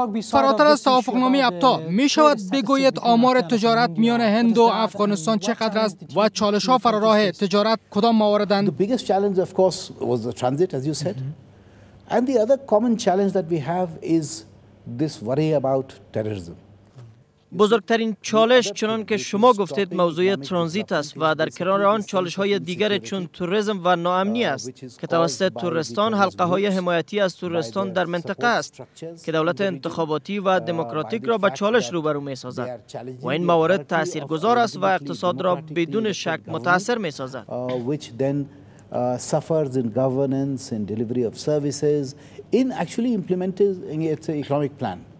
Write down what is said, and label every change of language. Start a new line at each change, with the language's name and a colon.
Persian: فراتر از توافقنامه ابتا می شود بگوید آمار تجارت میان هند و افغانستان چقدر است و چالش ها فراراه تجارت کدام مواردند؟
English: The biggest challenge of course was the transit as you said. And the other common challenge that we have is this worry about terrorism.
Persian: بزرگترین چالش چنان که شما گفتید موضوع ترانزیت است و در کنار آن چالش های دیگر چون توریسم و ناامنی است که توسط تورستان حلقه های حمایتی از تورستان در منطقه است که دولت انتخاباتی و دموکراتیک را به چالش روبرو می سازد و این موارد تاثیرگذار است و اقتصاد را بدون شک متاثر می سازد.
English: Which then suffers in governance, in delivery of services, in actually implementing its economic plan.